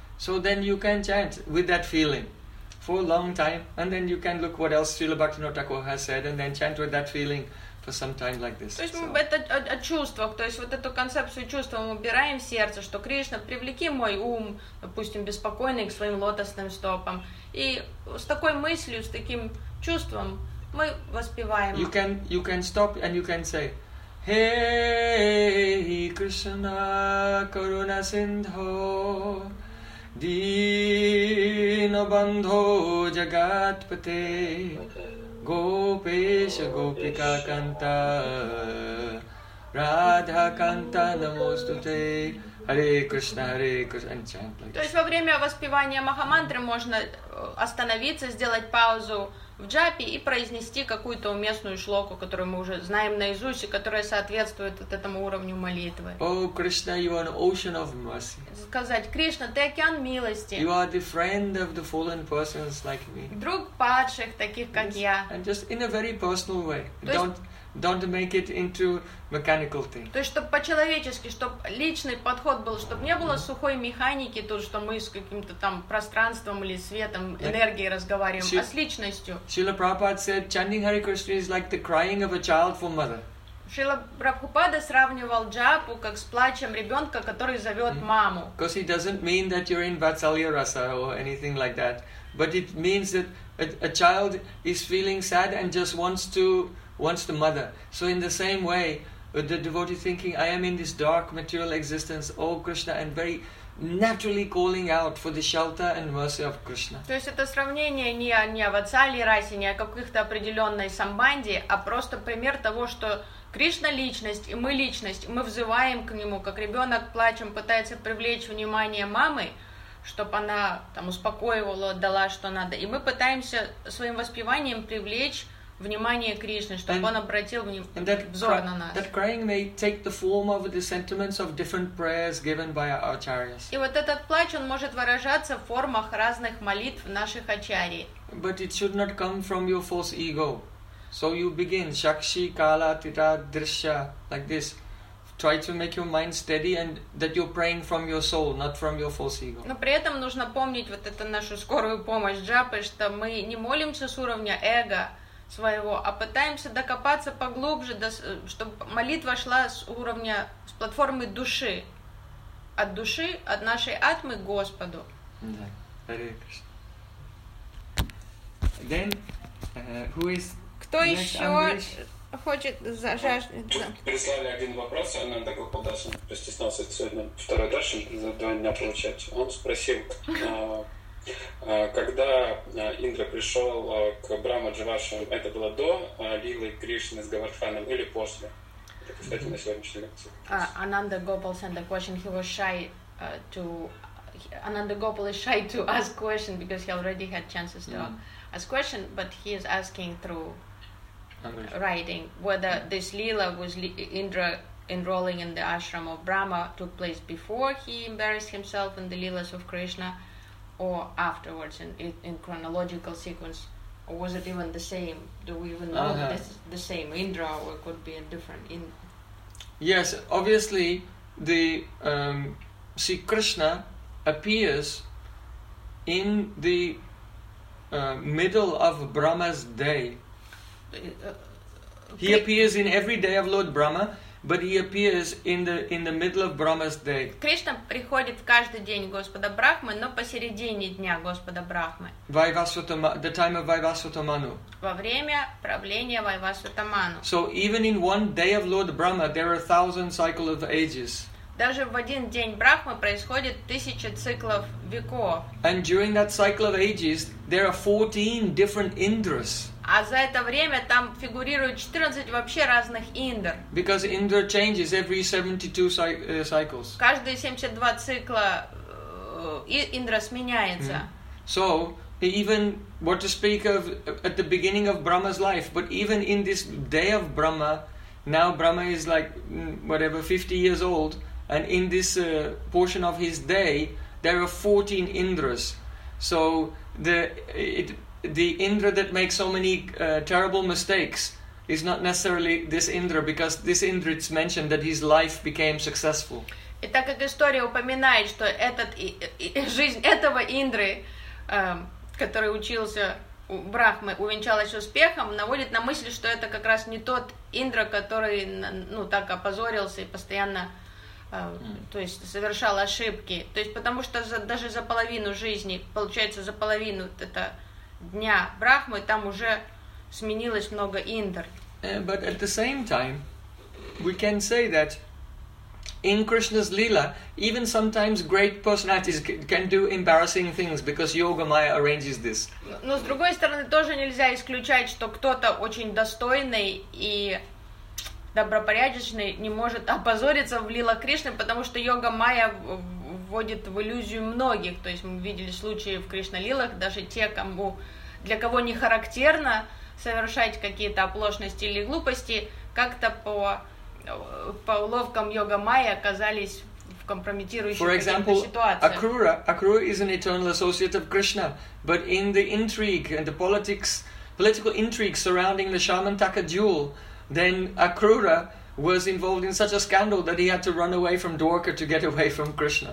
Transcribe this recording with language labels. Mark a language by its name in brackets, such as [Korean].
[English] So then you can chant with that feeling for a long time, and then you can look what else Srila Bhaktivinoda Thakur has said, and then chant with that feeling for some time like this. [Russian] То есть мы о чувствах, то есть вот эту концепцию чувства мы убираем в сердце, что Кришна, привлеки мой ум, допустим, беспокойный к своим лотосным стопам. И с такой мыслью, с таким чувством мы воспеваем. [English] You can stop and you can say, Hey [Sanskrit] Krishna Karuna Sindho Dino Bandho Jagatpate Gopesha Gopika Kanta Radha Kanta Namostute Hare Krishna [English] Hare Krishna and chant like this. [Russian] То есть во время воспевания Махамантры можно остановиться, сделать паузу в джапе и произнести какую-то уместную шлоку, которую мы уже знаем наизусть и которая соответствует вот этому уровню молитвы. [English] Oh, Krishna, you are an ocean of mercy. [Russian] Сказать, Кришна, ты океан милости. [English] You are the friend of the fallen persons like me. [Russian] Друг падших, таких как я. [English] And just in a very personal way. Don't make it into mechanical thing. [Russian] То есть, чтобы по-человечески, чтобы личный подход был, чтобы не было сухой механики, то, что мы с каким-то там пространством или светом, энергией разговариваем, а с личностью. [English] Srila Prabhupada said, chanting Hare Krishna is like the crying of a child for mother. [Russian] Srila Prabhupada сравнивал джапу как с плачем ребенка, который зовет маму. [English] Because he doesn't mean that you're in Vatsalya Rasa or anything like that, but it means that a child is feeling sad and just wants the mother. So in the same way, the devotee thinking, I am in this dark material existence, O Krishna, and very naturally calling out for the shelter and mercy of Krishna. [Russian] То есть это сравнение не о Ватсалья Расе, не о каких-то определенной самбанде, а просто пример того, что Кришна личность, и мы личность, мы взываем к нему, как ребенок плачем, пытается привлечь внимание мамы, чтобы она там успокоивала, дала что надо. И мы пытаемся своим воспеванием привлечь внимание Кришны, чтобы он обратил взор на нас. [English] That crying may take the form of the sentiments of different prayers given by our acharyas. [Russian] И вот этот плач, он может выражаться в формах разных молитв наших ачарий. [English] But it should not come from your false ego. So you begin, Shakshi, Kala, Tita, Drishya, like this. Try to make your mind steady and that you're praying from your soul, not from your false ego. [Russian] Но при этом нужно помнить вот эту нашу скорую помощь джапы, что мы не молимся с уровня эго своего, а пытаемся докопаться поглубже, чтобы молитва шла с уровня, с платформы души. От души, от нашей атмы к Господу. Да. [English] Then, who is [Russian] кто еще Amrish? Хочет зажаждать? Прислали один вопрос, он нам такой подошел, постеснялся сегодня второй даршин за два дня получать. Он спросил, когда Индра пришел к Брама Дживашам, это было до Лилы Кришны с Гавардханом или после? Это, кстати, на сегодняшней лекции. [English] Ананда Гопал sent a question. He was shy to... Ananda Gopal is shy to ask question because he already had chances to ask question, but he is asking through writing whether this Lila was Indra enrolling in the ashram of Brahma took place before he embarrassed himself in the Lilas of Krishna, or afterwards in chronological sequence, or was it even the same? Do we even know this the same Indra, or it could be a different Indra? Yes, obviously the see Krishna appears in the middle of Brahma's day. He appears in every day of Lord Brahma, but he appears in the middle of Brahma's day. [Russian] Кришна приходит каждый день Господа Брахмы, но посередине дня Господа Брахмы. [English] The time of Vaivasvatamanu. [Russian] Во время правления Vaivasvatamanu. [English] So even in one day of Lord Brahma, there are 1,000 cycles of ages. [Russian] Даже в один день Брахмы происходит 1,000 циклов веков. [English] And during that cycle of ages, there are 14 different Indras. [Russian] А за это время там фигурирует 14 вообще разных индр. [English] Because Indra changes every 72 cycles. [Russian] Каждые 72 цикла индра сменяется. [English] So even what to speak of at the beginning of Brahma's life, but even in this day of Brahma, now Brahma is like whatever 50 years old, and in this portion of his day there are 14 Indras. So the Indra that makes so many terrible mistakes is not necessarily this Indra, because this Indra, it's mentioned that his life became successful. [Russian] И так как история упоминает, что этот жизнь этого Индры, который учился у Брахмы, увенчалась успехом, наводит на мысль, что это как раз не тот Индра, который, ну, так опозорился и постоянно, то есть, совершал ошибки. То есть, потому что даже за половину жизни, получается, за половину это дня Брахмы, там уже сменилось много Индр. [English] But at the same time, we can say that in Krishna's Leela, even sometimes great personalities can do embarrassing things because Yoga Maya arranges this. [Russian] Но с другой стороны, тоже нельзя исключать, что кто-то очень достойный и добропорядочный не может опозориться в Лила Кришны, потому что Йога Майя вводит в иллюзию многих. То есть мы видели случаи в Кришна-лилах, даже те, кому, для кого не характерно совершать какие-то оплошности или глупости, как-то по уловкам Йога Майя оказались в компрометирующих каких-то ситуациях. [English] For example, Акрура is an eternal associate of Krishna, but in the intrigue and the political intrigue surrounding the Shamantaka duel, then Акрура was involved in such a scandal that he had to run away from Dwarka to get away from Krishna.